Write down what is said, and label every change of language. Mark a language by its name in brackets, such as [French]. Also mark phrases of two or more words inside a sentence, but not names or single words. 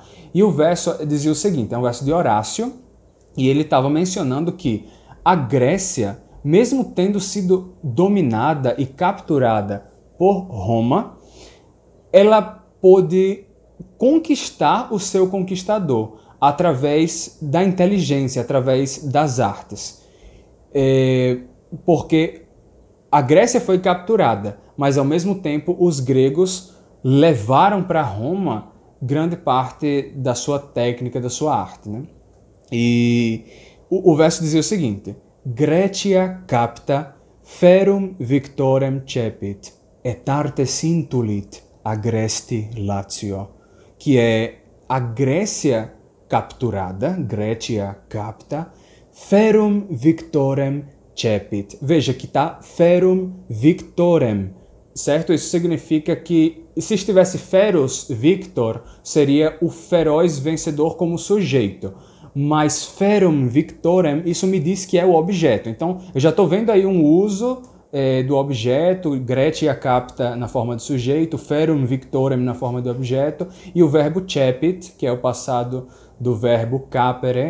[Portuguese] E o verso dizia o seguinte, é um verso de Horácio, e ele estava mencionando que a Grécia, mesmo tendo sido dominada e capturada por Roma, ela pôde conquistar o seu conquistador através da inteligência, através das artes. Porque a Grécia foi capturada, mas ao mesmo tempo os gregos levaram para Roma grande parte da sua técnica, da sua arte, né? E o verso dizia o seguinte: [Latin] Grecia capta ferum victorem cepit, et arte sintulit agresti Lazio. [Portuguese] Que é a Grécia capturada, [Latin] Grecia capta, ferum victorem cepit. [Portuguese] Veja que está [Latin] ferum victorem, [Portuguese] certo? Isso significa que se estivesse [Latin] feros victor, [Portuguese] seria o feroz vencedor como sujeito. Mas [Latin] ferum victorem, [Portuguese] isso me diz que é o objeto. Então, eu já estou vendo aí um uso do objeto, [Latin] Grecia capta [Portuguese] na forma de sujeito, [Latin] ferum victorem [Portuguese] na forma de objeto, e o verbo cepit, que é o passado do verbo capere.